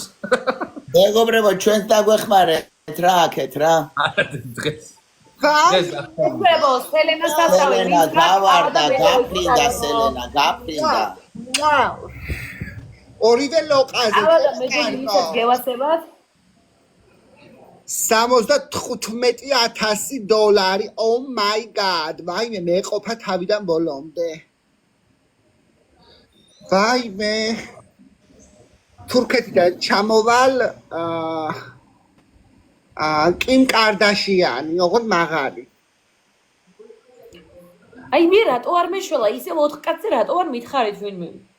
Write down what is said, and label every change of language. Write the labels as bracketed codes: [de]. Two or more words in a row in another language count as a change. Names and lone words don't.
[ka] მეგობრებო ჩვენს დაგვეხმარეთ რა აქეთ რა დღეს მეგობრებო სელენას დასწავლე სელენა გავარდა გაფრინდა სელენა გაფრინდა ორივე ლოყაზე ალა მე გიჩვენებთ გევასებათ $75,000 [en] oh my god [ka] ვაიმე მე ყოფა თავიდან ბოლომდე ვაიმე თურქეთიდან ჩამოვალ კიმ კარდაშიანი ოღონდ მაღალი აი მე რატო არ მეშველა ისე 4 კაცზე რატო არ მითხარით ვინმე